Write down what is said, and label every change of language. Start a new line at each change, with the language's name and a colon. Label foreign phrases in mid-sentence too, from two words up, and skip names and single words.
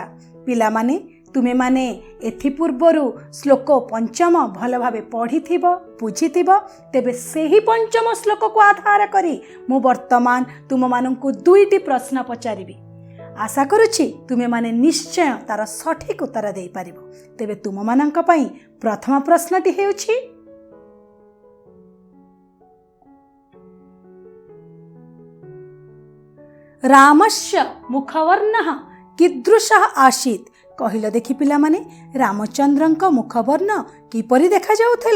Odia: ପିଲା ମାନେ ତୁମେ ମାନେ ଏଥି ପୂର୍ବରୁ ଶ୍ଳୋକ ପଞ୍ଚମ ଭଲ ଭାବେ ପଢ଼ିଥିବ, ବୁଝିଥିବ। ତେବେ ସେହି ପଞ୍ଚମ ଶ୍ଳୋକ କୁ ଆଧାର କରି ମୁଁ ବର୍ତ୍ତମାନ ତୁମ ମାନଙ୍କୁ ଦୁଇଟି ପ୍ରଶ୍ନ ପଚାରିବି। ଆଶା କରୁଛି ତୁମେ ମାନେ ନିଶ୍ଚୟ ତାର ସଠିକ ଉତ୍ତର ଦେଇ ପାରିବ। ତେବେ ତୁମ ମାନଙ୍କ ପାଇଁ ପ୍ରଥମ ପ୍ରଶ୍ନଟି ହେଉଛି,
Sanskrit: रामस्य मुखवर्णः कीदृशः आसीत्?
Odia: କହିଲ ଦେଖି ପିଲା ମାନେ ରାମଚନ୍ଦ୍ରଙ୍କ ମୁଖବର୍ଣ୍ଣ କିପରି ଦେଖା ଯାଉଥିଲା?